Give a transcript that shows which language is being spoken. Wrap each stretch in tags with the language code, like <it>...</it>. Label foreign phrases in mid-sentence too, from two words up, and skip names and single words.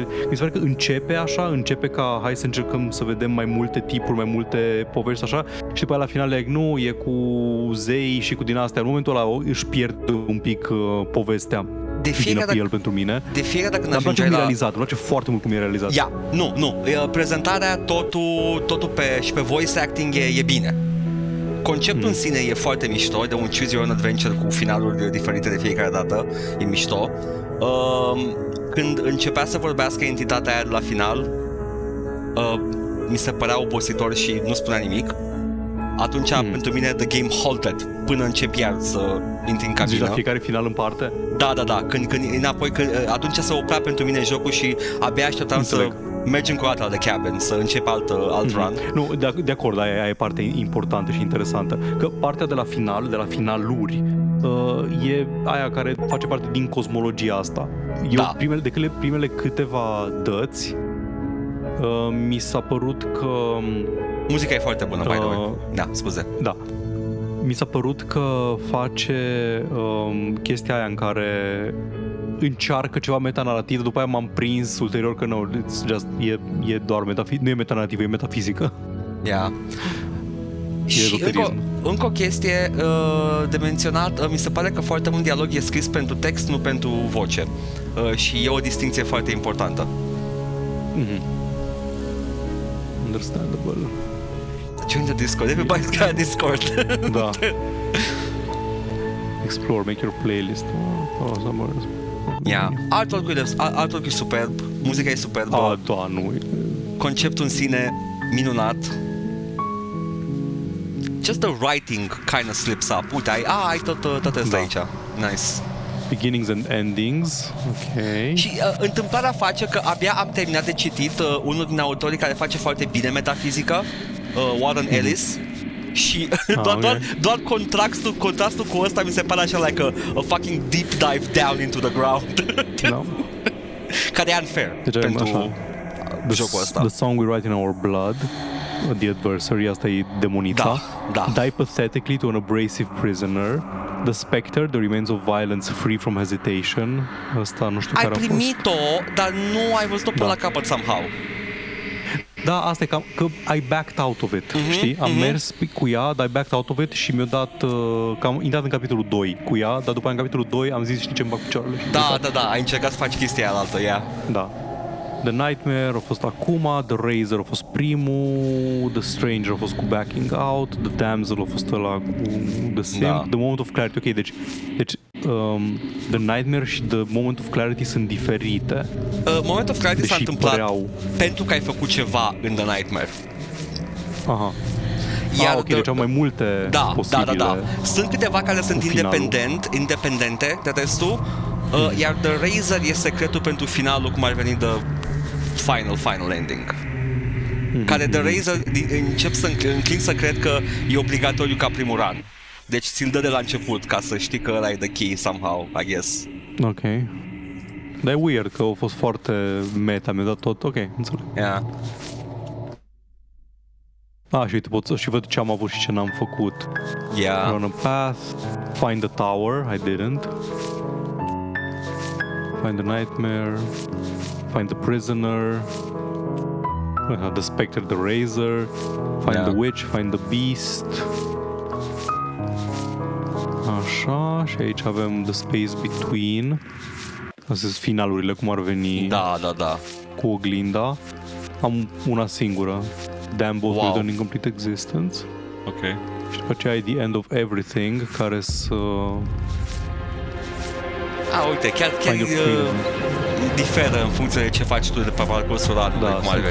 <ro>Mi se pare că începe ca hai să încercăm să vedem mai multe tipuri, mai multe povești așa și după aia la final nu, e cu zei și cu din astea. În momentul ăla își pierd un pic povestea. De fiecare dată el pentru mine. De fiecare dată când îmi place ajungeai la... realizat, îmi place foarte mult cum e realizat. Nu. Prezentarea, totul și pe voice acting e bine. Conceptul în sine e foarte mișto, de un</ro> <en>choose your own adventure</en> <ro>cu finaluri diferite de fiecare dată, e mișto. Când începea să vorbească entitatea aia de la final, mi se părea obositor și nu spunea nimic. Atunci pentru mine</ro> <en>the game halted</en> <ro>până încep iar să intri în cabină. Zici la fiecare final în parte? Da. Când înapoi, atunci se oprea pentru mine jocul și abia așteptam să mergem cu o dată la The Cabin, să încep alt run. Nu, de acord, aia e parte importantă și interesantă. Că partea de la final, de la finaluri, e aia care face parte din cosmologia asta. Eu, primele câteva dăți, mi s-a părut că... Muzica e foarte bună,</ro> <en>by the way.</en> <ro>Da, scuze. Da. Mi s-a părut că face chestia aia în care încearcă ceva metanarrativ, după aia m-am prins ulterior că nu, e doar nu e metanarrativ, e metafizică.</ro> <en>Yeah.</en> <ro>Și încă o chestie de menționat, mi se pare că foarte mult dialog e scris pentru text, nu pentru voce. Și e o distinție foarte importantă.</ro> <en>Understandable. Join the Discord, everybody's got a Discord.</en> <ro>Da.</ro> <en>Explore, make your playlist. Yeah.</en> <ro>Artwork e superb, muzica e superbă. Da, nu. Conceptul în sine minunat.</ro> <en>Just the writing kind of slips up.</en> <ro>Uite, ai tot asta aici. Nice.</ro> <en>Beginnings and endings.</en> <ro>Ok. Și întâmplarea face că abia am terminat de citit unul din autorii care face foarte bine metafizică, Warren Ellis. Și doar contrastul cu ăsta mi se pare așa</ro> <en>like a fucking deep dive down into the ground.</en> <ro>Care e unfair pentru jocul ăsta.</ro> <en>The song we write in our blood, the adversary,</en> <ro>asta e demonița.</ro> <en>Die pathetically to an abrasive prisoner. The Spectre, the remains of violence free from hesitation.</en> <ro>Asta nu știu care a fost. Ai primit-o, dar nu ai văzut-o până la capăt somehow. Da, asta e că</ro> <en>I backed out of it,</en> <ro>știi? Am mers cu ea, dar</ro> <en>I backed out of it</en> <ro>și mi-a dat, că am intrat în capitolul 2 cu ea, dar după în capitolul 2 am zis, știi ce-mi bag picioarele? Da, ai încercat să faci chestia aia altă, Da. The Nightmare a fost acum, The Razor a fost primul, The Stranger a fost cu</ro> <en>Backing Out,</en> <ro>The Damsel a fost ăla cu The Simp, The Moment of Clarity. Ok, deci The Nightmare și The Moment of Clarity sunt diferite. Moment of Clarity s-a întâmplat pentru că ai făcut ceva în The Nightmare. Aha. Ok, deci au mai multe posibile. Da. Sunt câteva care sunt independente de restul, iar The Razor e secretul pentru finalul, cum ar veni The Final Ending. Care The Razor încep să înclin să cred că e obligatoriu ca primul run. Deci ți-l dă de la început, ca să știi că ăla e</ro> <en>the key somehow, I guess.</en> <ro>Ok. Dar e weird că a fost foarte meta, mi-a dat tot. Ok, înțeleg. Yeah. Și uite, pot să și văd ce am avut și ce n-am făcut. Yeah.</ro> <en>Run a path, find the tower, I didn't. Find the nightmare, find the prisoner, the spectre, the razor, find the witch, find the beast.</en> <ro>Așa, și aici avem</ro> <en>the space between.</en> <ro>Astea sunt finalurile, cum ar veni. Da. Cu oglinda. Am una singură.</ro> <en>Damn both will in incomplete existence.</en> <ro>Ok. Și după aceea e</ro> <en>the end of everything,</en> <ro>care să... uite, chiar diferă în funcție de ce faci tu de pe parcursul anului, cum ar veni.</ro>